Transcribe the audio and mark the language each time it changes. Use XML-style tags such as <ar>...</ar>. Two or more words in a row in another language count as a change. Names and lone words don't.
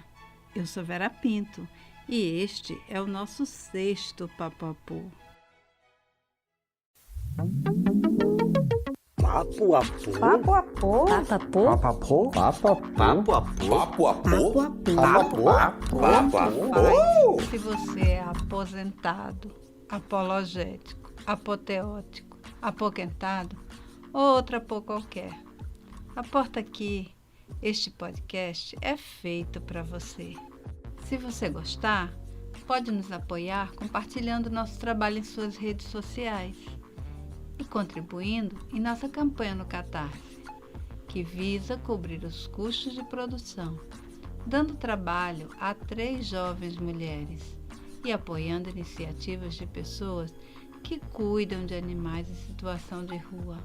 <pt>Eu sou Vera Pinto e este é o nosso 6º Papo-Apô. Papo-Apô? Papo-Apô? Papo-Apô? Papo-Apô? Se você é aposentado, apologético, apoteótico, apoquentado ou outra apô qualquer, aporta aqui. Este podcast é feito para você. Se você gostar, pode nos apoiar compartilhando nosso trabalho em suas redes sociais e contribuindo em nossa campanha no Catarse, que visa cobrir os custos de produção, dando trabalho a 3 jovens mulheres e apoiando iniciativas de pessoas que cuidam de animais em situação de rua.</pt>